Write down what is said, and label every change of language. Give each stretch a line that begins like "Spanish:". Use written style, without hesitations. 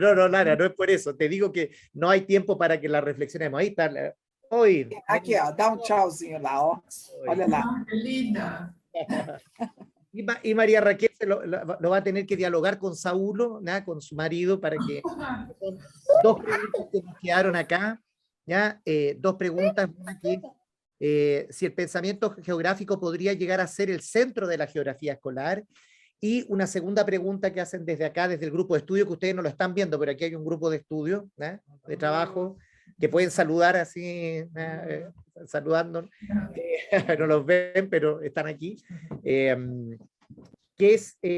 Spanish: Lara, no es por eso, te digo que no hay tiempo para que la reflexionemos. Ahí está, hoy.
Portuguese: Aqui, ó, dá tchauzinho lá, ó. Olha lá.
Spanish: Ah, qué linda. Y María Raquel lo va a tener que dialogar con Saúl, ¿no?, con su marido, para que... Dos preguntas que nos quedaron acá, ¿ya? Dos preguntas. Una que, si el pensamiento geográfico podría llegar a ser el centro de la geografía escolar, y una segunda pregunta que hacen desde acá, desde el grupo de estudio, que ustedes no lo están viendo, pero aquí hay un grupo de estudio, ¿no?, de trabajo, que pueden saludar así, saludando, no los ven, pero están aquí, que es